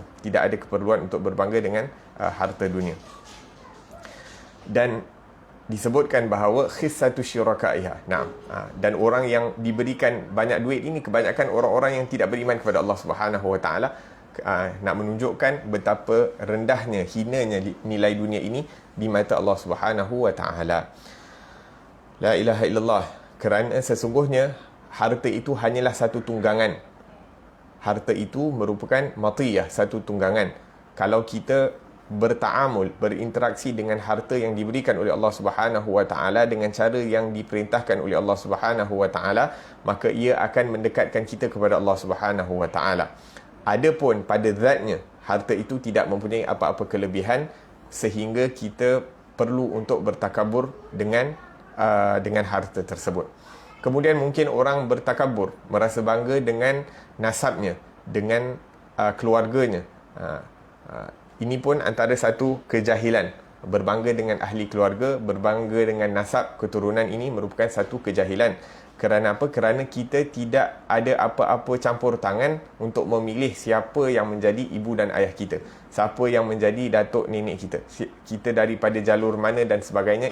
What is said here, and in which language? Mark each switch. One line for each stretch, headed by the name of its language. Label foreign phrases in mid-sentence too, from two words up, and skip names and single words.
Malay: Tidak ada keperluan untuk berbangga dengan harta dunia. Dan disebutkan bahawa
Arabic: خِسَّةُ شُرَكَائِهَا.
Malay: Dan orang yang diberikan banyak duit ini kebanyakan orang-orang yang tidak beriman kepada Allah
Arabic: سبحانه وتعالى.
Malay: Nak menunjukkan betapa rendahnya, hinanya nilai dunia ini di mata Allah
Arabic: سبحانه وتعالى. لا إله إلا الله.
Malay: Kerana sesungguhnya harta itu hanyalah satu tunggangan. Harta itu merupakan matiyah, satu tunggangan. Kalau kita bertaamul, berinteraksi dengan harta yang diberikan oleh Allah
Arabic: سبحانه وتعالى
Malay: dengan cara yang diperintahkan oleh Allah
Arabic: سبحانه وتعالى,
Malay: maka ia akan mendekatkan kita kepada Allah
Arabic: سبحانه وتعالى.
Malay: Adapun pada zatnya, harta itu tidak mempunyai apa-apa kelebihan sehingga kita perlu untuk bertakabur dengan harta tersebut. Kemudian mungkin orang bertakabur, merasa bangga dengan nasabnya, dengan keluarganya. Ini pun antara satu kejahilan. Berbangga dengan ahli keluarga, berbangga dengan nasab keturunan, ini merupakan satu kejahilan. Kerana apa? Kerana kita tidak ada apa-apa campur tangan untuk memilih siapa yang menjadi ibu dan ayah kita, siapa yang menjadi datuk nenek kita, kita daripada jalur mana dan sebagainya.